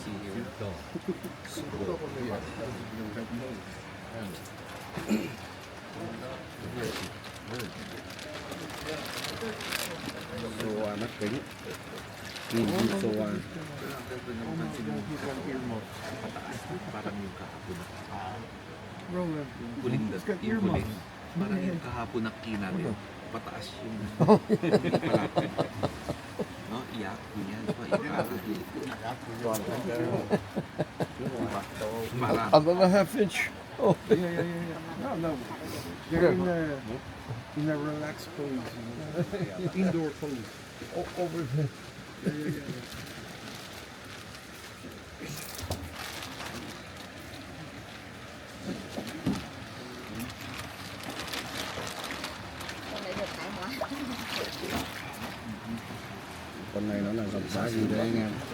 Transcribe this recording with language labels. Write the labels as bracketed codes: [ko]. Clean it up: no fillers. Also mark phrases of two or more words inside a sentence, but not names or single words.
[vi] Soa mắt kính, nhìn Soa. [tl] Parang yung kahapon nakina din. Pataas yung palapit. No, iyak. Yan. Iyak. Marami. [en] Another half inch. Oh, Yeah. No. They're in a relaxed pose, indoor pose. over there. Yeah. [vi] Con này được thái hóa. Con này nó là dòng giá gì đấy anh em?